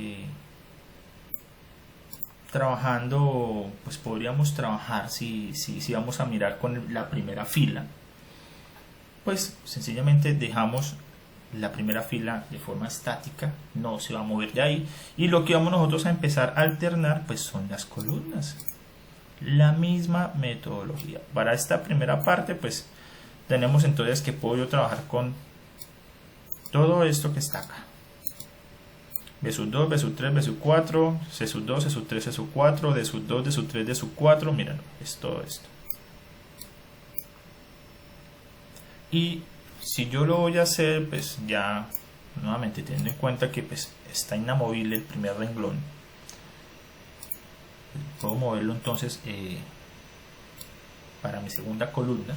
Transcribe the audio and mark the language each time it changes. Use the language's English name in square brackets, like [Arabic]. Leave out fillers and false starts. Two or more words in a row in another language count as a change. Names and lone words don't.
[Spanish] trabajando, pues podríamos trabajar si vamos a mirar con la primera fila, pues sencillamente dejamos la primera fila de forma estática, no se va a mover de ahí, y lo que vamos nosotros a empezar a alternar pues son las columnas. La misma metodología. Para esta primera parte pues tenemos entonces que puedo yo trabajar con todo esto que está acá. B sub 2, B sub 3, B sub 4, C sub 2, C sub 3, C sub 4, D sub 2, D sub 3, D sub 4, miren, es todo esto. Y si yo lo voy a hacer, pues ya, nuevamente teniendo en cuenta que pues está inamovible el primer renglón, puedo moverlo entonces para mi segunda columna.